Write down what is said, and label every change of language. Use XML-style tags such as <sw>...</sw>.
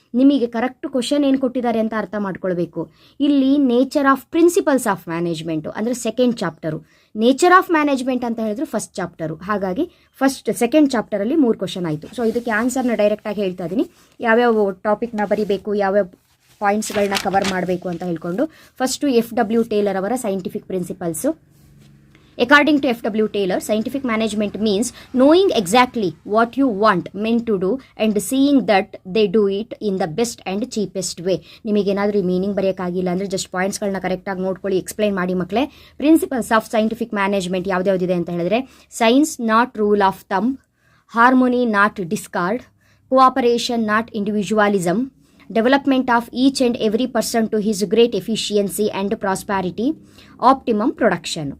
<kn>ನಿಮಗೆ correct question ಏನು ಕೊಟ್ಟಿದ್ದಾರೆ ಅಂತ ಅರ್ಥ ಮಾಡ್ಕೊಳ್ಬೇಕು. ಇಲ್ಲಿ nature of principles of management ಅಂದರೆ second chapter. Nature of management ಅಂತ ಹೇಳಿದ್ರೆ ಫಸ್ಟ್ ಚಾಪ್ಟರು. ಹಾಗಾಗಿ ಸೆಕೆಂಡ್ ಚಾಪ್ಟರಲ್ಲಿ 3 ಕ್ವಶನ್ ಆಯಿತು. ಸೊ ಇದಕ್ಕೆ ಆನ್ಸರ್ನ ಡೈರೆಕ್ಟಾಗಿ ಹೇಳ್ತಾ ಇದ್ದೀನಿ, ಯಾವ್ಯಾವ ಟಾಪಿಕ್ನ ಬರೀಬೇಕು, ಯಾವ್ಯಾವ ಪಾಯಿಂಟ್ಸ್ಗಳನ್ನ ಕವರ್ ಮಾಡಬೇಕು ಅಂತ ಹೇಳ್ಕೊಂಡು. ಫಸ್ಟು FW ಟೇಲರ್ ಅವರ scientific principles.</kn> <en>According to FW Taylor, scientific management means knowing exactly what you want men to do and seeing that they do it in the best and cheapest way.</en> <kn>ನಿಮಗೇನಾದರೂ meaning ಬರೆಯೋಕ್ಕಾಗಿಲ್ಲ ಅಂದರೆ just ಪಾಯಿಂಟ್ಸ್ಗಳನ್ನ ಕರೆಕ್ಟಾಗಿ ನೋಡ್ಕೊಳ್ಳಿ, explain ಮಾಡಿ ಮಕ್ಕಳೇ.</kn> <en>principles of scientific management</en> <kn>ಯಾವ್ದ್ಯಾವ್ದಿದೆ ಅಂತ ಹೇಳಿದ್ರೆ,</kn> <en>Science not rule of thumb, harmony not discord, cooperation not individualism, development of each and every person to his great efficiency and prosperity, optimum production.</en>